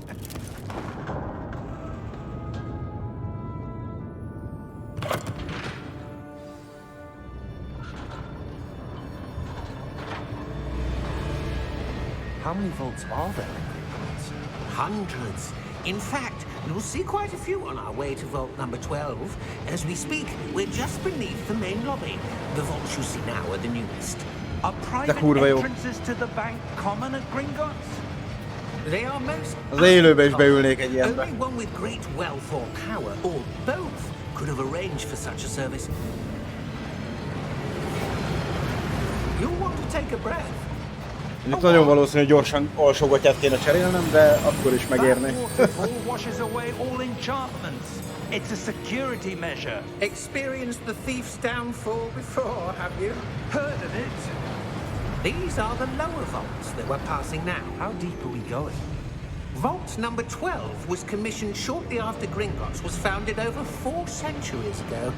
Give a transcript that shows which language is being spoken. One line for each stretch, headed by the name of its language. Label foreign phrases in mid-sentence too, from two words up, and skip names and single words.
English: How many vaults are there in Hogwarts? Hundreds. In fact, you'll see quite a few on our way to vault number 12. As we speak, we're just beneath the main lobby. The vaults you see now are the newest. Are private
Hungarian: kurva jó.
English: entrances to the bank common at Gringotts? They are most
Hungarian: Az élőbe is beülnék egy ilyenbe.
English: Only one with great wealth or power, or both, could have arranged for such a service. You'll want to take a breath.
Hungarian: Itt nagyon valószínű, hogy gyorsan alsógatját kéne cserélnem, de akkor is megérni.
English: That waterfall washes away all enchantments. It's a security measure. Experienced the thief's downfall before, have you? Heard of it? These are the lower vaults that we're passing now. How deep are we going? Vault number 12 was commissioned shortly after Gringotts was founded over 4 centuries ago.